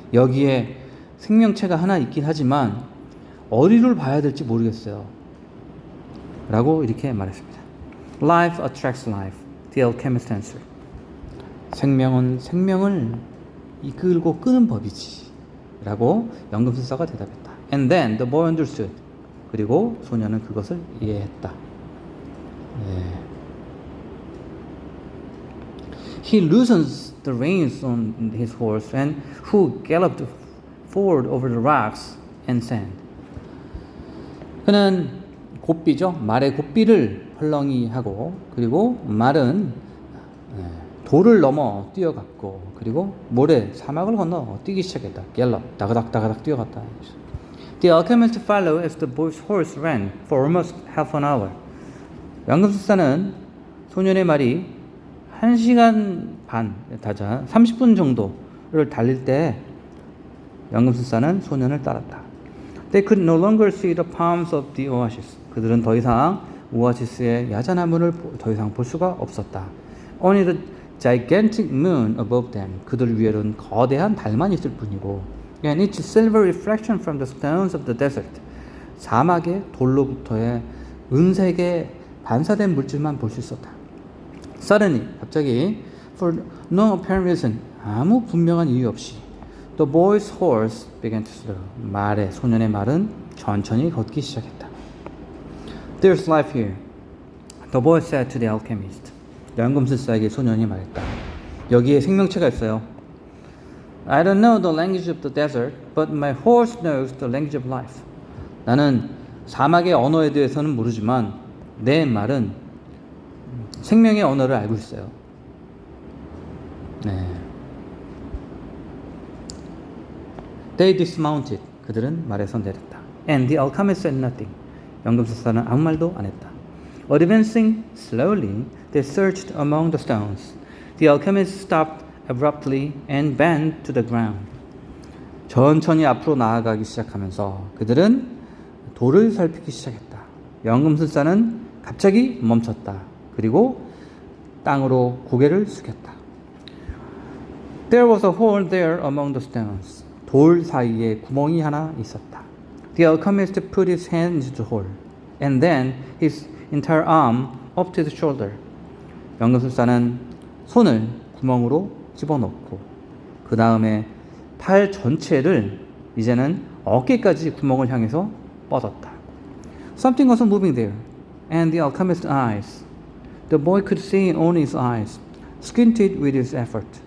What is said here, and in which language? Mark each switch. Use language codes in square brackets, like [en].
[ko] 여기에 생명체가 하나 있긴 하지만 어디를 봐야 될지 모르겠어요. 라고 이렇게 말했습니다. [en] Life attracts life, the alchemist answered. [ko] 생명은 생명을 이끌고 끄는 법이지. 라고 연금술사가 대답했다. [en] And then the boy understood. [ko] 그리고 소년은 그것을 이해했다. [en] He loosens the reins on his horse and who galloped forward over the rocks and sand. [ko] 그는 고삐죠. 말의 고삐를 헐렁이 하고 그리고 말은 돌을 넘어 뛰어갔고 그리고 모래 사막을 건너 뛰기 시작했다. 갤럽 다그닥 뛰어갔다. [en] The alchemist followed as the boy's horse ran for almost half an hour. [ko] 연금술사는 소년의 말이 1시간 반 다자 30분 정도를 달릴 때 연금술사는 소년을 따랐다. [en] They could no longer see the palms of the oasis. [ko] 그들은 더 이상 오아시스의 야자나무를 더 이상 볼 수가 없었다. [en] Only the gigantic moon above them. [ko] 그들 위에는 거대한 달만 있을 뿐이고 [en] and its silver reflection from the stones of the desert. [ko] 사막의 돌로부터의 은색의 반사된 물질만 볼 수 있었다. [en] Suddenly, [ko] 갑자기 [en] for no apparent reason, [ko] 아무 분명한 이유 없이 [en] the boy's horse began to slow. [ko] 소년의 말은 천천히 걷기 시작했다. [en] There's life here, the boy said to the alchemist. [ko] 연금술사에게 소년이 말했다. 여기에 생명체가 있어요. [en] I don't know the language of the desert, but my horse knows the language of life. [ko] 나는 사막의 언어에 대해서는 모르지만 내 말은 생명의 언어를 알고 있어요. [en] They dismounted. [ko] 그들은 말에서 내렸다. [en] And the alchemist said nothing. [ko] 연금술사는 아무 말도 안 했다. [en] Advancing slowly, they searched among the stones. The alchemist stopped abruptly and bent to the ground. [ko] 천천히 앞으로 나아가기 시작하면서 그들은 돌을 살피기 시작했다. 연금술사는 갑자기 멈췄다. 그리고 땅으로 고개를 숙였다. [en] There was a hole there among the stones. [ko] 돌 사이에 구멍이 하나 있었다. [en] The alchemist put his hand into the hole, and then his entire arm up to the shoulder. [ko] 연금술사는 손을 구멍으로 집어넣고 그 다음에 팔 전체를 이제는 어깨까지 구멍을 향해서 뻗었다. [en] Something was moving there, and the alchemist's eyes. The boy could see only his eyes, squinted with his effort.